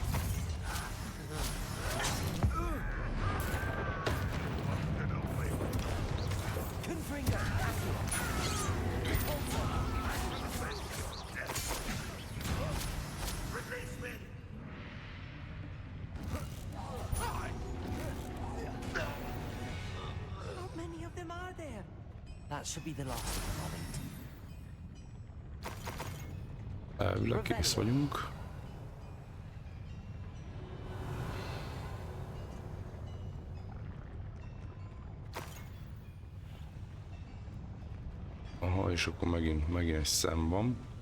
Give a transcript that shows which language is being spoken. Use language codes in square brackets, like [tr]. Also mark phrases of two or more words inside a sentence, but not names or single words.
[en] Release me! How many of them are there? That should be the last of them, I'll eat. [hu] Elvileg kész vagyunk. Aha, és akkor megint egy szem van.